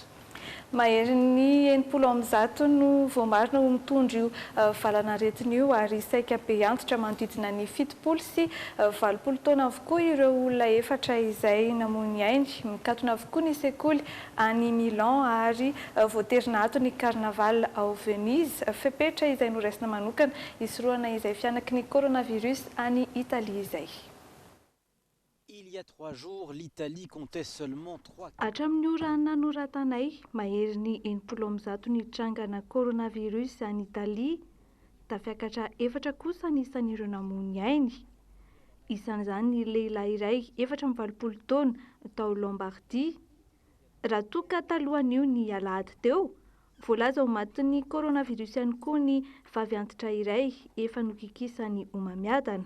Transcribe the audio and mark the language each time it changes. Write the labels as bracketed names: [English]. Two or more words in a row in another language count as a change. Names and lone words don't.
[Malagasy] Mahery ny 90 no voamarina ho mitondra io valanaretina io ary saika be antitra manodidina ny 70 sy 80 taona avokoa ireo olona efatra izay namony ainy. Mikatona avokoa ny sekoly any Milan ary voaterina ato ny carnaval ao Venise. Fepetra izay noraisina manokana hisoroana izay fianaky ny coronavirus any Italie izay. [French] Il y a 3 jours, l'Italie comptait seulement 3 cas. [Malagasy] Hatramin'ny ora nanoratanay, mahery ny 70 ny trangana coronavirus any Italia, tafiakatra efatra kosa nisan'ireo namony ainy. Isan'izany ny lehilahy iray 40 taona tao Lombardie. Raha toa ka talohan'io ny alahady teo, voalaza ho matin'ny coronavirus ihany koa ny vavy antitra iray efa nokikisany homamiadana.